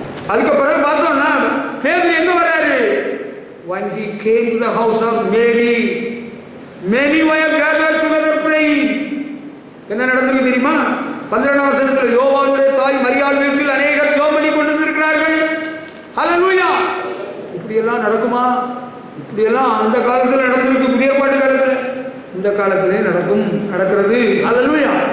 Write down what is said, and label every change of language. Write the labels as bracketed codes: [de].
[ta] அதுக்கு பிறகு பார்த்தோம்னா பேதுரு எங்க வராரு? [en] When he came to the house of Mary, many were gathered together praying. [ta] என்ன நடந்தது தெரியுமா? 12ஆம் வசனத்தில் யோவானுடைய தாய் மரியாள் வீட்டில் அநேகர் ஜெபம் பண்ணி கொண்டிருக்கிறார்கள். ஹல்லேலூயா. இப்படி எல்லாம் நடக்குமா? இப்படி எல்லாம் அந்த காலத்தில் நடந்திருக்கு, புதிய ஏற்பாட்டு காலத்தில். இந்த காலத்திலே நடக்கிறது. ஹல்லேலூயா.